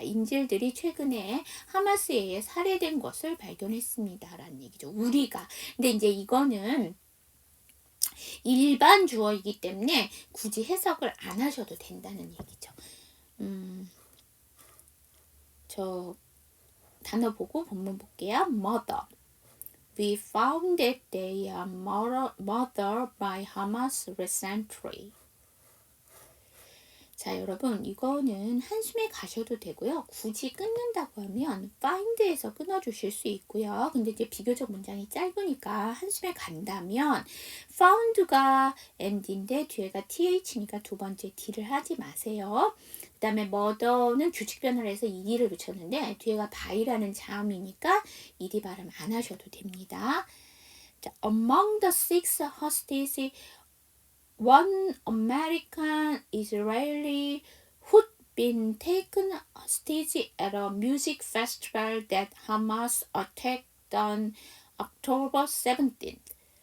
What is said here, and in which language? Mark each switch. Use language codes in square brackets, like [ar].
[ko] 인질들이 최근에 하마스에 의해 살해된 것을 발견했습니다. 라는 얘기죠. 우리가. 근데 이제 이거는 일반 주어이기 때문에 굳이 해석을 안 하셔도 된다는 얘기죠. 저 단어 보고 본문 볼게요. [en] mother. We found that they are murdered by Hamas recently. [ko] 자, 여러분 이거는 한숨에 가셔도 되고요. 굳이 끊는다고 하면 find에서 끊어주실 수 있고요. 근데 이제 비교적 문장이 짧으니까 한숨에 간다면 found가 end인데 뒤에가 th니까 두 번째 d를 하지 마세요. 그 다음에 mother는 규칙 변화를 해서 ed를 붙였는데 뒤에가 by라는 자음이니까 ed 발음 안 하셔도 됩니다. [en] 자, among the 6 hostages, one American Israeli who'd been taken hostage at a music festival that Hamas attacked on October 17th.